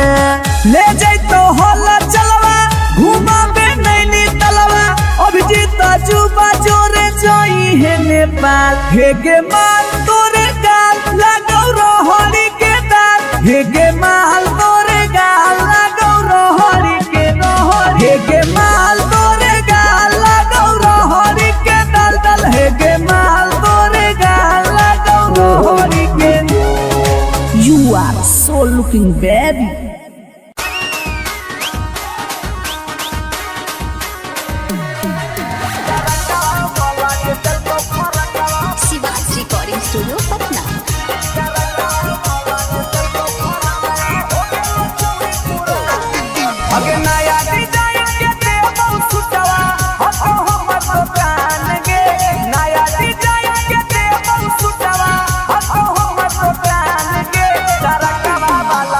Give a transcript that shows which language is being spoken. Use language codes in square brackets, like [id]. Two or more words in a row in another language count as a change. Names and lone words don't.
[mag] ले जैतो होला चलवा घुमा बे नैनी तलवा अभिजीत जुबा जोरे जोई है नेपाल हे गे माल तोरे गाल लगो रोहड़ी के दाल हे गे माल तोरे गाल लगो रोहड़ी के रोहड़ी हे गे माल तोरे गाल लगो रोहड़ी के दल हे गे माल तोरे गाल लगो रोहड़ी के। [en] You are so looking baby। [mag] शिवाज रिकॉर्डिंग स्टूडियो पटना। अगे नया डिजाइन के देबो सुटवा हतो हमर दुकान गे नया डिजाइन के देबो सुटवा हतो हमर दुकान गे तरकवा वाला